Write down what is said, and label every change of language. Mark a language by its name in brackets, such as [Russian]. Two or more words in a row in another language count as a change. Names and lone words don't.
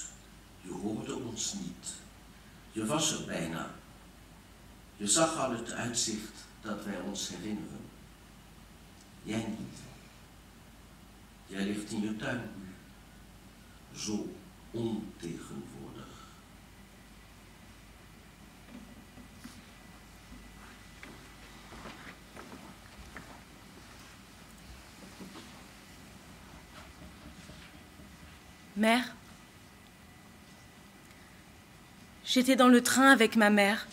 [Dutch] Je hoorde ons niet. Je was er bijna. Je zag al het uitzicht dat wij ons herinneren. Jij niet. Jij ligt in je tuin nu. Zo ontegenwoordig. [French] Mère, j'étais dans le train avec ma mère.